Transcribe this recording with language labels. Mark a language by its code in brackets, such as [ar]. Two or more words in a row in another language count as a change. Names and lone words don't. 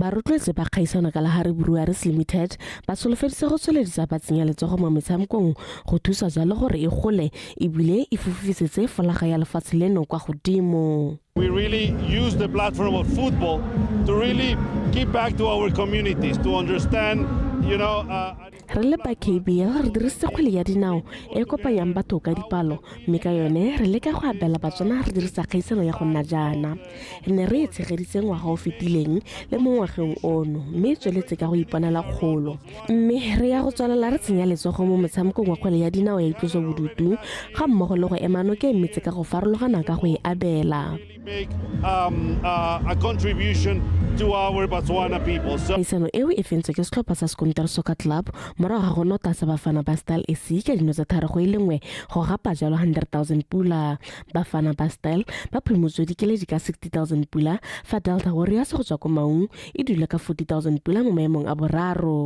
[tn] ba rotloetse ba kgaisana ka la Harry Breweries Limited ba solofeditse go tsweledisa ba tsenya letsogo mo metshamekong go thusa jalo gore e gole ebile e fufisetse folaga ya lefatshe leno kwa godimo. [en] We really use the platform of football to really give back to our communities, to understand, [tn] re le ba KBL re dirisitse kgwele ya dinao e kopanyang batho ka dipalo mme ka yone re leka go abela Batswana re dirisa kgaisano ya go nna jaana re ne re tshegeditse ngwaga o fetileng le mo ngwageng ono mme tsweletse ka go iponela kgolo mme re ya go tswalela re tsenya letsogo mo motshamekong wa kgwele ya dinao ya itloso bodutu ga mmogo le go emano ke emetse ka go farologana ka go e abela. [en] Make a contribution to our Botswana people. So [tn] kgaisano eo e fentswe ke setlhopha sa Skontari Soccer Club morago ga go nota sa Bafana ba Style SC ka dino tsa tharo go ile nngwe go gapa jalo 100,000 pula. Bafana ba Style ba phimotswe dikeledi ka 60,000 pula fa Delta Warriors go tswa ko Maung e dula ka 40,000 pula mo maemong a boraro.